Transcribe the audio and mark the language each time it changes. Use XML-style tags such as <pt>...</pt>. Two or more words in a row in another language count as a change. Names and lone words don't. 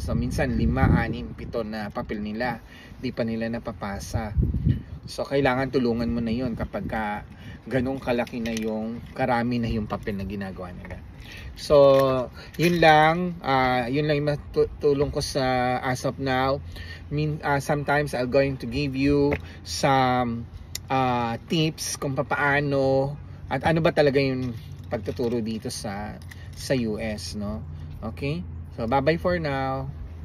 <tl>So minsan 5, 6, 7 na papel nila, di pa nila napapasa. So kailangan tulungan mo na yun kapag ganong kalaki na karami na yung papel na ginagawa nila. So yun lang yung matulong ko sa</tl> <en>as of now. Sometimes I'm going to give you some tips</en> <tl>kung paano at ano ba talaga yung pagtuturo dito sa US, no? Okay?</tl> <en>So bye bye for now.</en>